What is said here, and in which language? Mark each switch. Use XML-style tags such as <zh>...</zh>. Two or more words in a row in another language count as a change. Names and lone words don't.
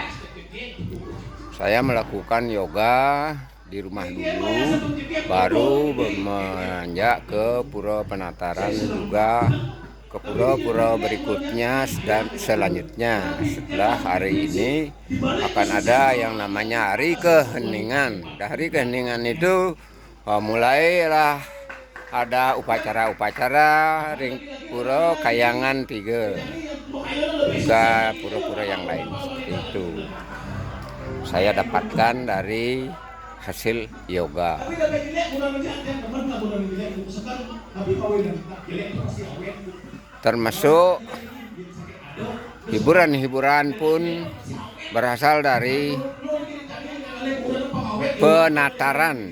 <id>Saya melakukan yoga di rumah dulu, baru menanjak ke Pura Penataran, juga ke pura-pura berikutnya dan selanjutnya. Setelah hari ini akan ada yang namanya Hari Keheningan. Dari Keheningan itu mulailah ada upacara-upacara ring pura Kayangan 3, juga pura-pura yang lain seperti itu. Saya dapatkan dari hasil yoga. Termasuk hiburan-hiburan pun berasal dari penataran.</id>